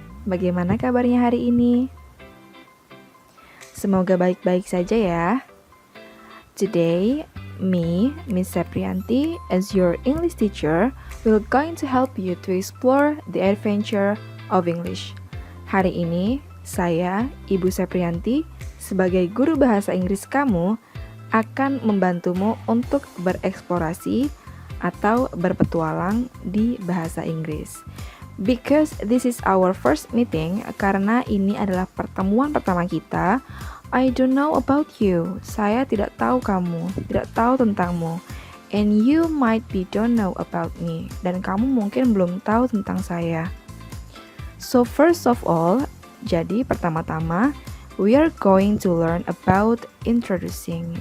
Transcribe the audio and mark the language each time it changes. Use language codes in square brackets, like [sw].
[id] Bagaimana kabarnya hari ini? Semoga baik-baik saja ya. [en] Today, me, Miss Seprianti, as your English teacher, will going to help you to explore the adventure of English. [id] Hari ini, saya, Ibu Seprianti, sebagai guru bahasa Inggris kamu, akan membantumu untuk bereksplorasi atau berpetualang di bahasa Inggris. [en] Because this is our first meeting, [id] karena ini adalah pertemuan pertama kita, [en] I don't know about you. [id] Saya tidak tahu kamu, tidak tahu tentangmu. [en] And you might be don't know about me. [id] Dan kamu mungkin belum tahu tentang saya. [en] So first of all, [id] jadi pertama-tama, [en] we are going to learn about introducing.